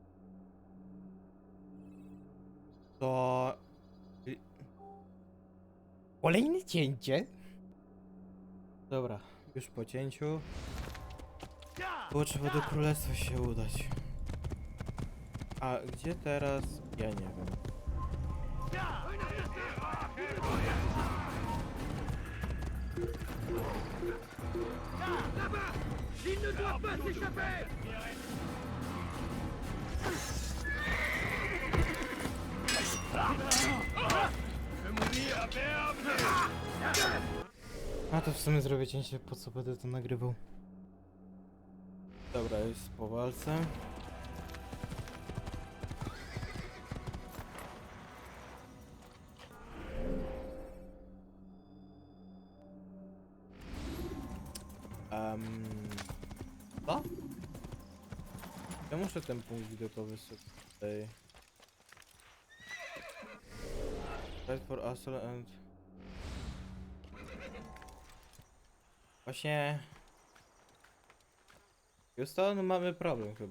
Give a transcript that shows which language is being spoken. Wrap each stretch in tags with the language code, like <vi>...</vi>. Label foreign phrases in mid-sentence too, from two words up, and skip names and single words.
<pl>To... Kolejne cięcie. Dobra, już po cięciu. Było trzeba do królestwa się udać. A gdzie teraz? Ja nie wiem.</pl> <fr>Il ne doit pas s'échapper!</fr> <pl>A to w sumie zrobię cięcie, po co będę to nagrywał. Dobra, jest po walce. Co? Ja muszę ten punkt widokowy sobie tutaj.</pl> <en>Fight for Asal and...</en> <pl>Właśnie... Houston, mamy problem chyba.</pl>